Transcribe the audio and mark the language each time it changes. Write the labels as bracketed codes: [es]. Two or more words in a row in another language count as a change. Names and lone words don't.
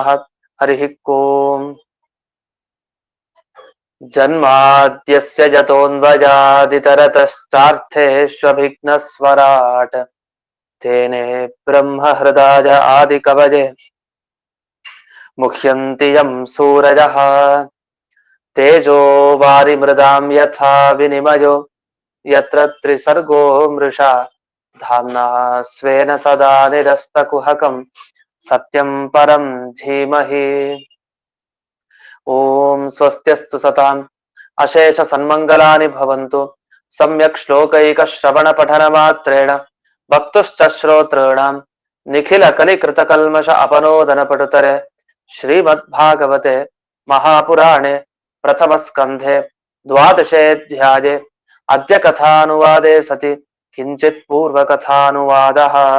[sa] ಹರಿಃ ಓಂ. ಜನ್ಮಾದ್ಯಸ್ಯ ಜತೋನ್ವಯಾದಿತರತಶ್ಚಾರ್ಥೇಷ್ವಭಿಘ್ನಸ್ವರಾಟ್ ತೇನೇ ಬ್ರಹ್ಮ ಹೃದಯ ಆದಿಕವಯೇ ಮುಹ್ಯಂತಿ ಯಂ ಸೂರಜಃ ತೇಜೋ ವಾರಿಮೃದಾಂ ಯಥಾ ವಿನಿಮಯೋ ಯತ್ರ ತ್ರಿಸರ್ಗೋ ಮೃಷಾ ಧಾಮ್ನಾ ಸ್ವೇನ ಸದಾ ನಿರಸ್ತಕುಹಕಂ ಸತ್ಯಂ ಪರಂ ಧೀಮಹಿ. ಓಂ ಸ್ವಸ್ತ್ಯಸ್ತು ಸತಾಂ ಅಶೇಷ ಸನ್ಮಂಗಲಾನಿ ಭವಂತು. ಸಮ್ಯಕ್ ಶ್ಲೋಕೈಕ ಶ್ರವಣ ಪಠನ ಮಾತ್ರೇಣ ಭಕ್ತುಶ್ಚ ಶ್ರೋತॄಣಾಂ ನಿಖಿಲ ಕಲಿಕೃತ ಕಲ್ಮಷ ಅಪನೋದನ ಪಟುತರೆ ಶ್ರೀಮದ್ ಭಾಗವತೆ ಮಹಾಪುರಾಣೆ ಪ್ರಥಮ ಸ್ಕಂಧೆ ದ್ವಾದಶೇऽಧ್ಯಾಯೇ ಅದ್ಯ ಕಥಾನುವಾದೆ ಸತಿ ಕಿಂಚಿತ್ ಪೂರ್ವ ಕಥಾನುವಾದಃ.